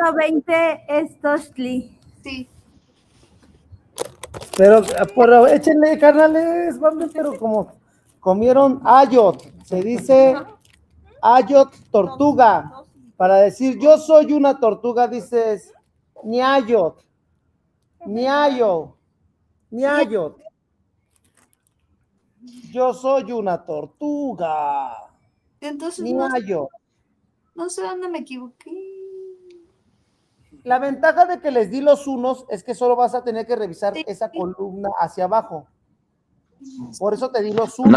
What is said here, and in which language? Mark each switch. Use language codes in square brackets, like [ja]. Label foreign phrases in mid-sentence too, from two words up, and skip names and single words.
[es] 1-20 es Tochtli. Sí. Pero échenle, carnales, vamos, pero como comieron ayot, se dice ayot tortuga. Para decir yo soy una tortuga, dices niayot, niayo, niayot. Yo soy una tortuga, Entonces niayot. no sé dónde me equivoqué. La ventaja de que les di los unos es que solo vas a tener que revisar Sí. esa columna hacia abajo. Por eso te di los unos.